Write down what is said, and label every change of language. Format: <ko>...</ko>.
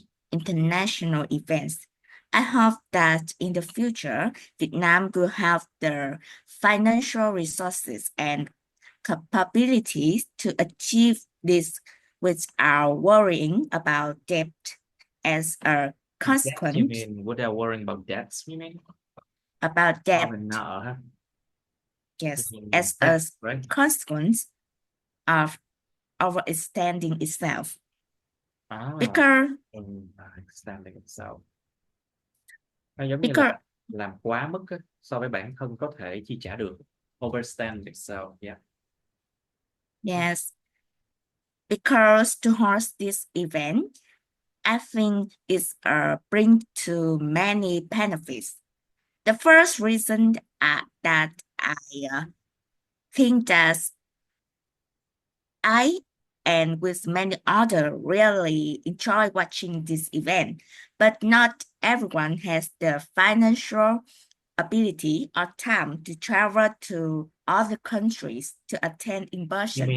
<en>International events. I hope that in the future, Vietnam will have the financial resources and capabilities to achieve this without worrying about debt as a consequence. You mean without worrying about debts, you mean? About debt.</en> <vi>Nợ hả?</vi> <en>Yes, as a right? consequence of overextending itself. Because extending itself.</en> <vi>Nó giống như là làm quá mức so với bản thân có thể chi trả được.</vi> <en>Overstand itself, yeah. Yes. Because to host this event, I think it's bring to many benefits. The first reason that I think that I and with many others really enjoy watching this event, but not everyone has the financial ability or time to travel to other countries to attend in person.</en>